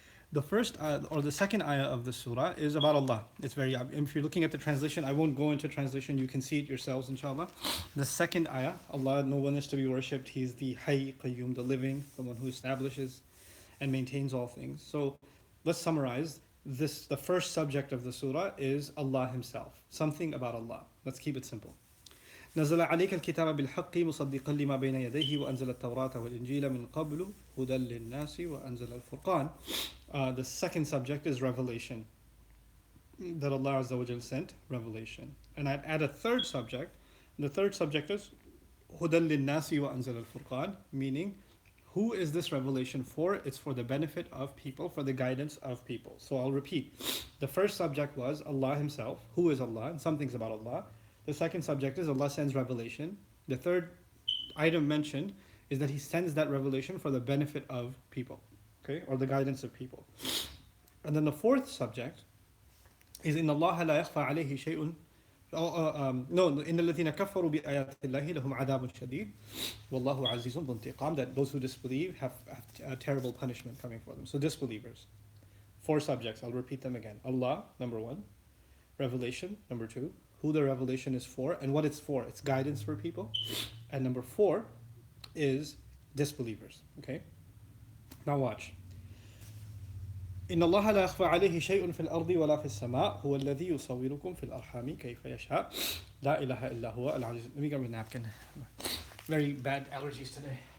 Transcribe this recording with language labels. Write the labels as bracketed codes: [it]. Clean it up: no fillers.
[en] The first or the second ayah of the surah is about Allah. It's very, if you're looking at the translation, I won't go into translation, you can see it yourselves, inshallah. The second ayah, Allah, no one is to be worshipped. He's the Hayy Qayyum, the living, the one who establishes and maintains all things. So let's summarize this. The first subject of the surah is Allah Himself, something about Allah. Let's keep it simple. [ar] نزل عليك الكتاب بالحق مصدقا لما بين يديه وأنزل التوراة والإنجيل من قبل هدى للناس وأنزل الفرقان. [en] The second subject is revelation, that Allah Azza wa Jal sent revelation. And I'd add a third subject. The third subject is [ar] هدى للناس وأنزل الفرقان, [en] meaning who is this revelation for? It's for the benefit of people, for the guidance of people. So I'll repeat. The first subject was Allah Himself. Who is Allah? And some things about Allah. The second subject is Allah sends revelation. The third item mentioned is that He sends that revelation for the benefit of people, okay, or the guidance of people. And then the fourth subject is [ar] إن الله لا يخفى عليه شيء. [en] No, [ar] إن الذين كفروا بآيات الله لهم عذاب شديد والله عزيز ذو انتقام. [en] That those who disbelieve have a terrible punishment coming for them. So disbelievers. Four subjects. I'll repeat them again. Allah, number one. Revelation, number two. Who the revelation is for and what it's for. It's guidance for people. And number four is disbelievers. Okay? Now watch. [ar] إن الله لا يخفى عليه شيء في الأرض ولا في السماء هو الذي يصوركم في الأرحام كيف يشاء لا إله إلا هو العزيز. [en] Let me get my napkin. Very bad allergies today.